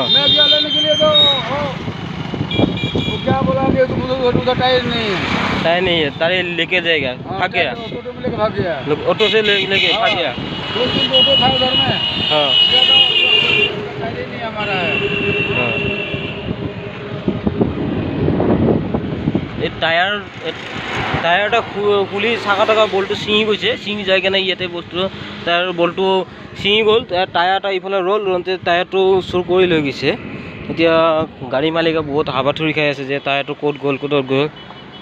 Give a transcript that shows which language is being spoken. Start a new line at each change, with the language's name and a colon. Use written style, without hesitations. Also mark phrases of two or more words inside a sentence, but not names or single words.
Hindi: मैं गया लेने के लिए तो वो क्या बोला कि तुम उधर टायर नहीं है। टायर नहीं है टायर लेके जाएगा भाग गया ऑटो में लेके भाग गया ऑटो से लेके भाग गया 2-3 ऑटो था उधर में हाँ टायर ही नहीं हमारा है।
Assamese: हाँ এই টায়াৰটা খুলি চাকা টাকা বলটো ছিঙি গৈছে ছিঙি যাই কেনে ইয়াতে বস্তু টায়াৰ বলটো ছিঙি গ'ল টায়াৰটা ইফালে ৰলতে টায়াৰটো চুৰ কৰি লৈ গৈছে এতিয়া গাড়ী মালিকে বহুত হাবাথুৰি খাই আছে যে টায়াৰটো ক'ত গ'ল